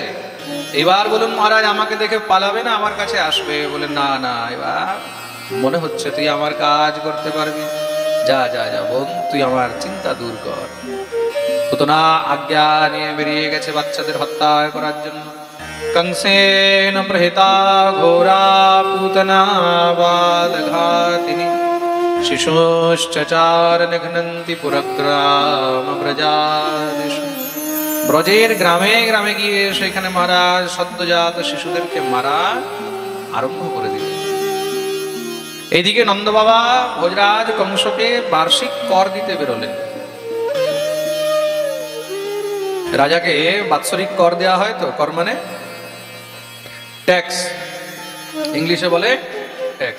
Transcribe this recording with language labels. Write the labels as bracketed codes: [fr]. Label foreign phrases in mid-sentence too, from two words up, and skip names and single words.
[bn] এবার বলুন মহারাজ আমাকে দেখে পালাবে না আমার কাছে আসবে? বলে না না, এবার মনে হচ্ছে তুই আমার কাজ করতে পারবি। যা যা যা বোন, তুই আমার চিন্তা দূর কর। পুতনা আজ্ঞা নিয়ে বেরিয়ে গেছে বাচ্চাদের হত্যা করার জন্য। [sa] कंसेन प्रहिता घोरा पूतना बालघातिनी शिशुश्चचार निघ्नन्ति पुरग्राम ब्रजादिषु। [bn] ব্রজের গ্রামে গ্রামে গিয়ে সেখানে মহারাজ সদ্যজাত শিশুদেরকে মারা আরম্ভ করে দিলেন। এইদিকে নন্দ বাবা ভোজরাজ কংসকে বার্ষিক কর দিতে বেরোলেন। রাজাকে বাৎসরিক কর দেওয়া হয়, তো কর মানে ট্যাক্স, ইংলিশে বলে ট্যাক্স।